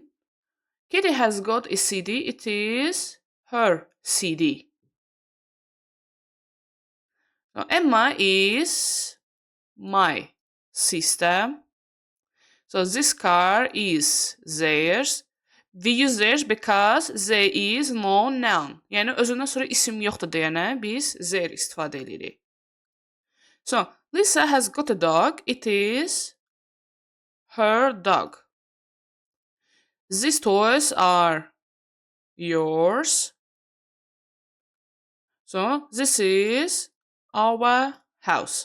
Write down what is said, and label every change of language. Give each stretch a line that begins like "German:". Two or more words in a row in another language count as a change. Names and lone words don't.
English: Kitty has got a CD. It is her CD. Now Emma is my sister. So this car is theirs. We use theirs because there is no noun.
Azerbaijani: Yəni özündən sonra isim yoxdur deyənə biz their istifadə edirik.
English: So Lisa has got a dog. It is her dog. These toys are yours. So this is our house.